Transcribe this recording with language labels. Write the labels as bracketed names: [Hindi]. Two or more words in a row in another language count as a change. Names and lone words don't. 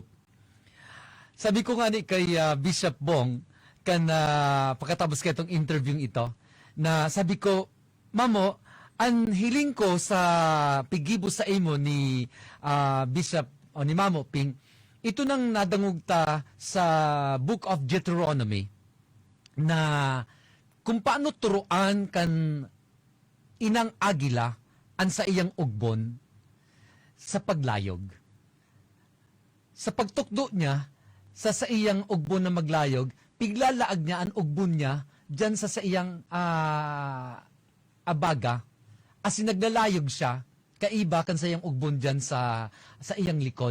[Bikol] Sabi ko nga ni kay Bishop Bong, pagkatapos kay itong interview ito, na sabi ko, Mamo, ang hiling ko sa pigibo sa imo ni Bishop o ni Mamo Ping, ito nang nadangugta sa Book of Deuteronomy na kung paano turuan kan inang agila an sa iyang ugbon sa paglayog. Sa pagtukdo niya sa iyang ugbon na maglayog, piglalaag niya ang ugbon niya dyan sa iyang abaga as naglalayog siya, kaiba kan sa iyang ugbon dyan sa iyang likod.